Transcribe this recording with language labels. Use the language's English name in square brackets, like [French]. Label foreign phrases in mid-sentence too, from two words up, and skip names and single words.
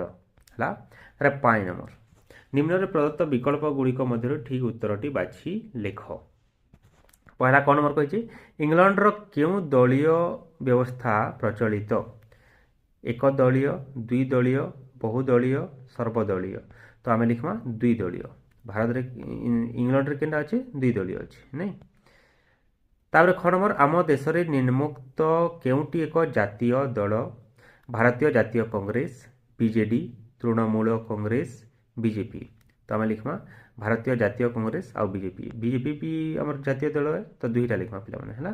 [Odia] ହେଲା, ତାପରେ 5 ନମ୍ବର, ନିମ୍ନରେ ପ୍ରଦତ୍ତ ବିକଳ୍ପ ଗୁଡ଼ିକ ମଧ୍ୟରୁ ଠିକ୍ ଉତ୍ତରଟି ବାଛି ଲେଖ। ପହିଲା କ ନମ୍ବର କହିଛି, ଇଂଲଣ୍ଡର କେଉଁ ଦଳୀୟ ବ୍ୟବସ୍ଥା ପ୍ରଚଳିତ? 1 ଦଳୀୟ, 2 ଦଳୀୟ, ବହୁଦଳୀୟ, ସର୍ବଦଳୀୟ। ତ ଆମେ ଲିଖମା ଦୁଇ ଦଳୀୟ ଭାରତରେ ଇଂଲଣ୍ଡରେ କେନ୍ଟା ଅଛି ଦୁଇ ଦলীୟ ଅଛି ନାଇଁ। ତାପରେ ଖ ନମ୍ବର ଆମ ଦେଶରେ ନିମ୍ନୋକ୍ତ କେଉଁଟି ଏକ ଜାତୀୟ ଦଳ ଭାରତୀୟ ଜାତୀୟ କଂଗ୍ରେସ ବିଜେଡି ତୃଣମୂଳ କଂଗ୍ରେସ ବିଜେପି। ତ ଆମେ লিখମା ଭାରତୀୟ ଜାତୀୟ କଂଗ୍ରେସ ଆଉ ବିଜେପି ବି ଆମର ଜାତୀୟ ଦଳ ତ ଦୁଇଟା লিখମା ପିଲାମାନେ ହେଲା।